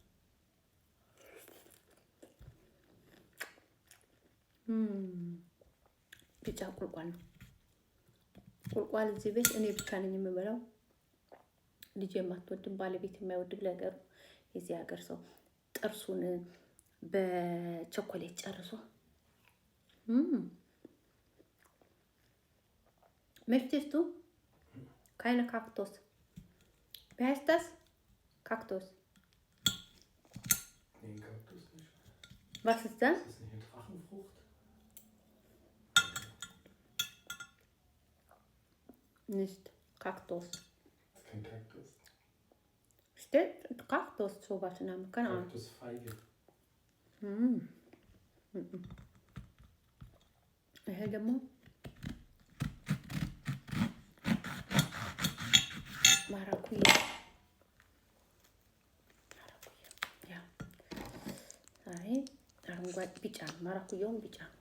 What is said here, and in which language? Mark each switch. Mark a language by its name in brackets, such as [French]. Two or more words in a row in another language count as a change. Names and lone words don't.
[Amharic] ቢጫ ቁልቋል ነው። ቁልቋል እዚህ ቤት እኔ ብቻ ነኝ የምበላው። ልጅ የማትወድም ባለቤት የማይወድም ነገሩ የዚህ ሀገር ሰው ጥርሱን በቸኮሌት ጨርሶ [German] möchtest du keine Kaktus? Wie heißt das? Kaktus. Nee, Kaktus nicht. Was ist das? Ist das nicht eine Drachenfrucht? Nicht Kaktus. Kein Kaktus. Steht Kaktus sowas in einem Kanal. Kaktusfeige. [Amharic] ይሄ ደግሞ ማራኩያ ያ ዛሬ አረንጓዴ ቢጫ ማራኩያውን ቢጫ